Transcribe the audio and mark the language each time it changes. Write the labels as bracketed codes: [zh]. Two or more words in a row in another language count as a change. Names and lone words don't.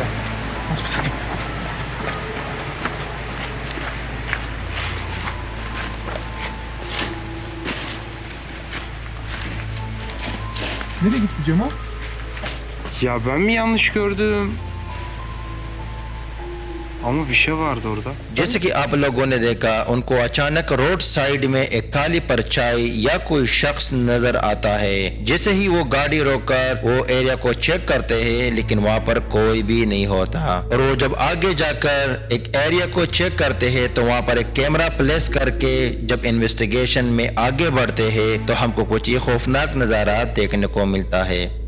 [tr] Az bir saniye. Nereye gitti Cemal? Ya ben mi yanlış gördüm? Ama bir şey vardı orada. [hi] जैसे कि आप लोगों ने देखा, उनको अचानक [en] road side [hi] में एक काली परछाई या कोई शख्स नजर आता है। जैसे ही वो गाड़ी रोककर वो एरिया को चेक करते हैं, लेकिन वहाँ पर कोई भी नहीं होता। और वो जब आगे जाकर एक एरिया को चेक करते हैं तो वहाँ पर एक [en] camera place [hi] करके जब इन्वेस्टिगेशन में आगे बढ़ते हैं तो हमको कुछ ही खौफनाक नजारा देखने को मिलता है।